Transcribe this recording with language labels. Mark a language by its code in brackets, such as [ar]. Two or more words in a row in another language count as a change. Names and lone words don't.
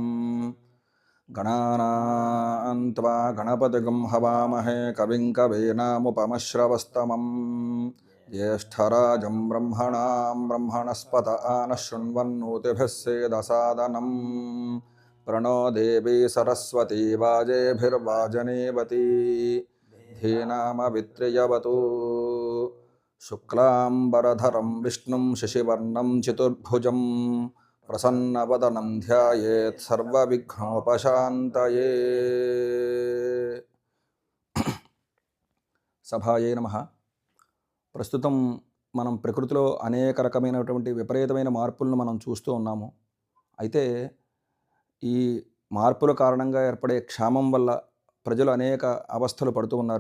[sa] गणानां त्वा गणपतिगं हवामहे कविं कवीनामुपमश्रवस्तमं ज्येष्ठराजं ब्रह्मणां ब्रह्मणस्पत आनः शृण्वन्नोतिभिः सेदसादनं प्रणो देवी सरस्वती वाजेभिर्वाजनेवती धीनामवित्र्यवतु शुक्लांबरधरं विष्णुं शशिवर्णं चतुर्भुजं प्रसन्नवदनं ध्यायेत् सर्वविघ्नोपशान्तये। సభాయే నమః. [te] ప్రస్తుతం మనం ప్రకృతిలో అనేక రకమైనటువంటి విపరీతమైన మార్పులను మనం చూస్తూ ఉన్నాము. అయితే ఈ మార్పుల కారణంగా ఏర్పడే క్షామం వల్ల ప్రజలు అనేక అవస్థలు పడుతూ ఉన్నారు.